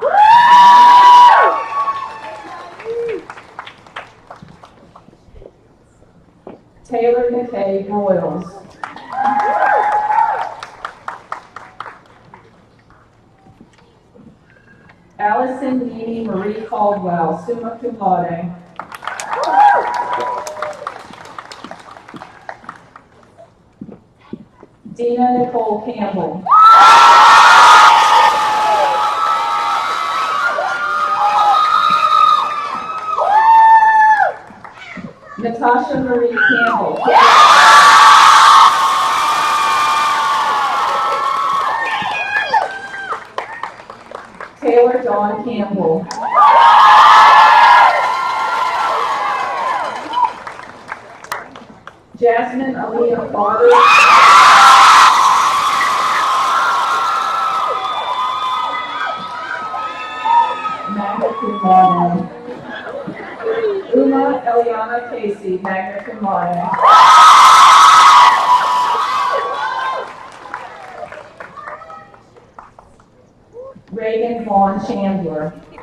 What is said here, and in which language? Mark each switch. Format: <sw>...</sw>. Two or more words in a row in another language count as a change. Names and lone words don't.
<en>Taylor McKay Royals. Allison Nene Marie Caldwell,</en> <la>summa cum laude.</la> <en>Dina Nicole Campbell. Natasha Marie Campbell. Taylor Dawn Campbell. Jasmine Aaliyah Barber.</en> <la>Magna cum laude.</la> <en>Uma Eliana Casey,</en> <la>magna cum laude.</la> <en>Reagan Vaughn Chandler.</en>